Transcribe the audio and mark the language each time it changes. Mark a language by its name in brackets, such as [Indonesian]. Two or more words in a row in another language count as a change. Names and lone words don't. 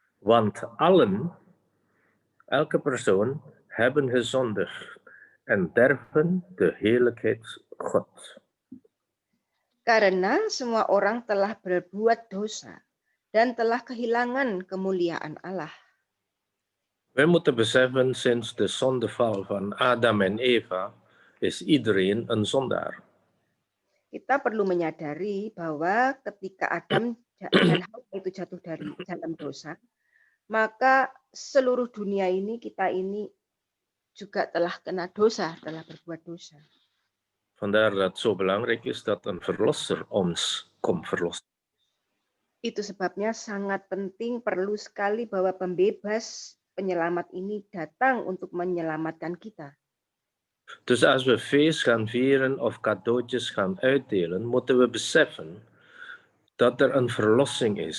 [Dutch] Want allen, elke persoon, hebben gezondigd en derven de heerlijkheid God. [Indonesian] Karena semua orang telah berbuat dosa dan telah kehilangan kemuliaan Allah. [Dutch] We moeten beseffen, sinds de zondeval van Adam en Eva is iedereen een zondaar. [Indonesian] Kita perlu menyadari bahwa ketika Adam dan Hawa itu jatuh dari dalam dosa, maka seluruh dunia ini, kita ini juga telah kena dosa, telah berbuat dosa. [Dutch] Vandaar dat het zo belangrijk is dat een verlosser ons komt verlossen. [Indonesian] Itu sebabnya sangat penting, perlu sekali bahwa pembebas, penyelamat ini datang untuk menyelamatkan kita. [Dutch] Dus als we feest gaan vieren of cadeautjes gaan uitdelen, moeten we beseffen dat er een verlossing is.